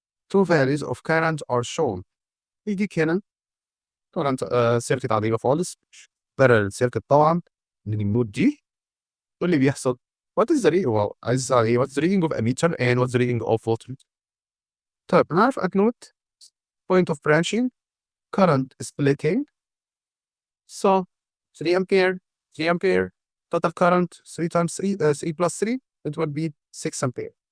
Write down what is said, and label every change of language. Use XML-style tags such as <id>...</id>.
<en>2 values of current are shown.</en> <ar>يديك هنا current circuit عادية خالص، parallel circuit طبعا من النود دي. واللي بيحصل</ar> <en>what is the reading what's the reading of a meter and what's the reading of voltmeter.</en> <ar>طيب أنا عارف أكنوت</ar> <en>point of branching current splitting, so 3 ampere total current 3 times 3 plus 3 it would be 6 ampere.</en>